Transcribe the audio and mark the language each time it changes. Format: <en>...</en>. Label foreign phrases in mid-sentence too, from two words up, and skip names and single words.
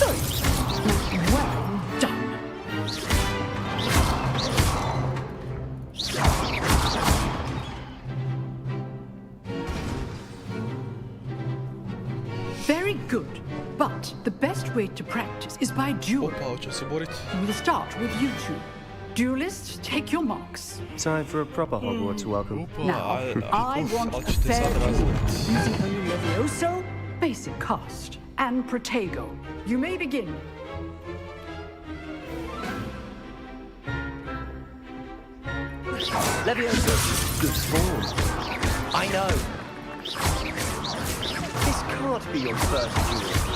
<en>Well done. Very good, but the best way to practice is by duel.</en> <hr>Opa, hoće se borit.</hr> <en>We'll start with you two. Duelists, take your marks. Time for a proper Hogwarts welcome.</en> <hr>Opa,</hr> <en>Now, I want a</en> <hr>ćete</hr> <en>fair</en> <hr>sad</hr> <en>duel,</en> <hr>razviti.</hr> <en>using only Levioso, basic cast, and Protego. You may begin. Levioso. Good form. I know. This can't be your first duel.</en>